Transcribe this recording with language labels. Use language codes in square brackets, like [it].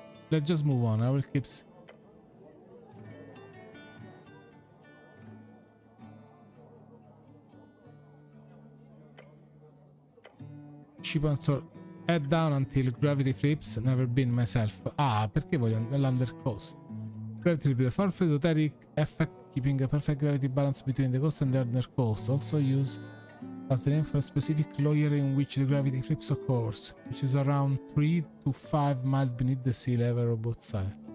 [en] Let's just move on. I will keep... She wants to head down until gravity flips. Never been myself. [it] Ah, perché voglio l'undercoast? [en] Gravity flip, the powerful esoteric effect, keeping a perfect gravity balance between the coast and the undercoast. Also used as the name for a specific layer in which the gravity flips occurs, which is around 3 to 5 miles beneath the sea level of both sides.